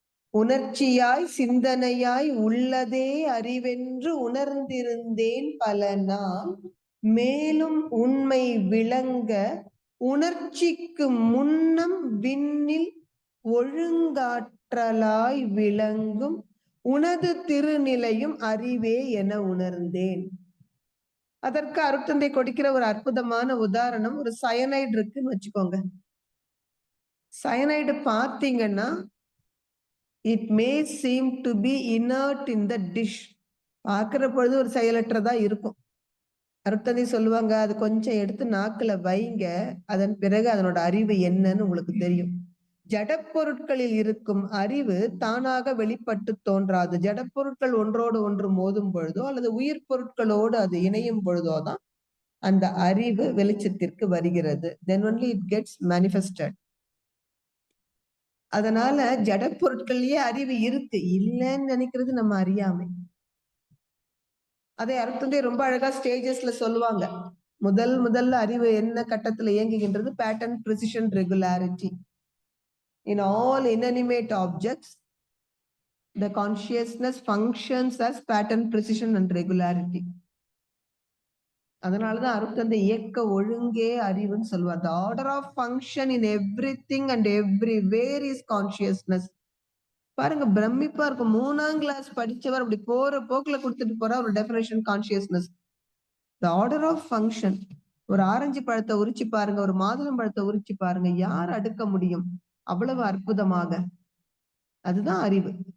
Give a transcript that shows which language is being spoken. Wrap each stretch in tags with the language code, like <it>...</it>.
<ta>உணர்ச்சியாய் சிந்தனையாய் உள்ளதே அறிவென்று உணர்ந்திருந்தேன் பல நாள், மேலும் உண்மை விளங்க உணர்ச்சிக்கு முன்னம் விண்ணில் ஒழுங்காற்றலாய் விளங்கும் உனது திருநிலையும் அறிவே என உணர்ந்தேன். அதற்கு அருட்தந்தை கொடுக்கிற ஒரு அற்புதமான உதாரணம், ஒரு சயனைடு இருக்குன்னு வச்சுக்கோங்க. சயனைடு பார்த்தீங்கன்னா,</ta> <en>it may seem to be inert in the dish.</en> <ta>பார்க்கிற பொழுது ஒரு செயலற்றதா இருக்கும். அருட்தந்தை சொல்லுவாங்க, அது கொஞ்சம் எடுத்து நாக்குல வைங்க, அதன் பிறகு அதனோட அறிவு என்னன்னு உங்களுக்கு தெரியும். ஜடப்பொருட்களில் இருக்கும் அறிவு தானாக வெளிப்பட்டு தோன்றாது. ஜடப்பொருட்கள் ஒன்றோடு ஒன்று மோதும் பொழுதோ அல்லது உயிர் பொருட்களோடு அது இணையும் பொழுதோ தான் அந்த அறிவு வெளிச்சத்திற்கு வருகிறது.</ta> <en>Then only it gets manifested.</en> <ta>அதனால ஜடப்பொருட்கள்லயே அறிவு இருக்கு, இல்லைன்னு நினைக்கிறது நம்ம அறியாமை. அதை அருட்தந்தை ரொம்ப அழகா ஸ்டேஜஸ்ல சொல்லுவாங்க. முதல்ல அறிவு என்ன கட்டத்துல இயங்குகின்றது?</ta> <en>Pattern, precision, regularity. In all inanimate objects, the consciousness functions as pattern, precision and regularity.</en> <ta>அதனாலதான் அருட்தந்தை இயக்க ஒழுங்கே அறிவுன்னு சொல்லுவார்.</ta> <en>The order of function in everything and everywhere is consciousness.</en> <ta>பாருங்க, பிரமிப்பா இருக்கும். 3ஆம் கிளாஸ் படிச்சவர் அப்படி போற போக்குல கொடுத்துட்டு போற ஒரு definition consciousness.</ta> <en>The order of function.</en> <ta>ஒரு ஆரஞ்சு பழத்தை உரிச்சு பாருங்க, ஒரு மாதுளம் பழத்தை உரிச்சு பாருங்க, யார் அடுக்க முடியும் அவ்வளவு அற்புதமாக? அதுதான் அறிவு.</ta>